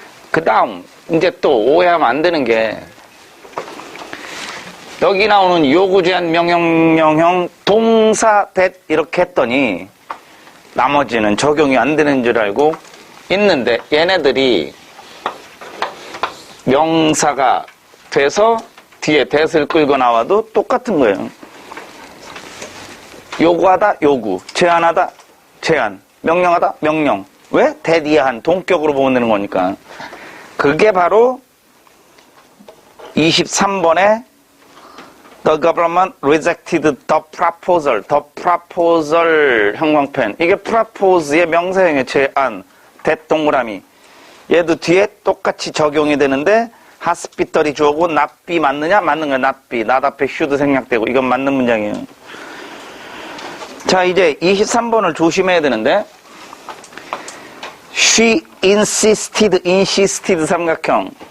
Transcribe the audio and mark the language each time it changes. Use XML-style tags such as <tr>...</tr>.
<ko>그 다음 이제 또 오해하면 안 되는 게 여기 나오는 요구, 제한, 명령, 동사, that 이렇게 했더니 나머지는 적용이 안 되는 줄 알고 있는데 얘네들이 명사가 돼서 뒤에 that을 끌고 나와도 똑같은 거예요. 요구하다, 요구, 제안하다, 제안, 명령하다, 명령. 왜? that 이한 동격으로 보면 되는 거니까. 그게 바로 23번에</ko> <en>The government rejected the proposal. The proposal</en> <ko>형광펜. 이게 propose의 명사형의 제안, that 동그라미. 얘도 뒤에 똑같이 적용이 되는데 hospital이 주어고</ko> <en>not be</en> <ko>맞느냐? 맞는 거야.</ko> <en>not be.</en> <ko>not 앞에 should 생략되고 이건 맞는 문장이에요. 자, 이제 23번을 조심해야 되는데 she insisted 삼각형.</ko>